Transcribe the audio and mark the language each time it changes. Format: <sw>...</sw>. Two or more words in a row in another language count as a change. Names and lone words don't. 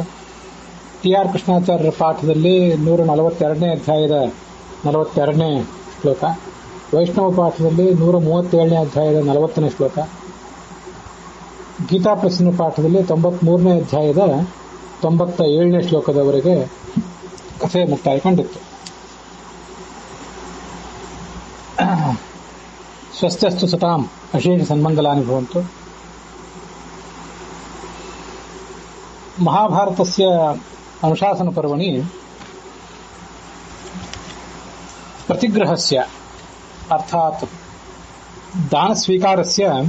<kn>ಟಿ ಆರ್ ಕೃಷ್ಣಾಚಾರ್ಯರ ಪಾಠದಲ್ಲಿ 142ನೇ ಅಧ್ಯಾಯದ 42ನೇ ಶ್ಲೋಕ, ವೈಷ್ಣವ ಪಾಠದಲ್ಲಿ 137ನೇ ಅಧ್ಯಾಯದ 40ನೇ ಶ್ಲೋಕ, ಗೀತಾ ಪ್ರಶ್ನ ಪಾಠದಲ್ಲಿ 93ನೇ ಅಧ್ಯಾಯದ 97ನೇ ಶ್ಲೋಕದವರೆಗೆ ಕಥೆ ಮುಕ್ತಾಯ ಕಂಡಿತ್ತು.</kn> <sa>ಸ್ವಸ್ಥಸ್ತು ಸತಾಂ ಅಶೇಷ ಸನ್ಮಂಗಲಾನಿ ಭವಂತು. ಮಹಾಭಾರತಸ್ಯ ಅನುಶಾಸನ ಪರ್ವಣಿ प्रतिग्रहस्य अर्थात दान स्वीकारस्य</sa>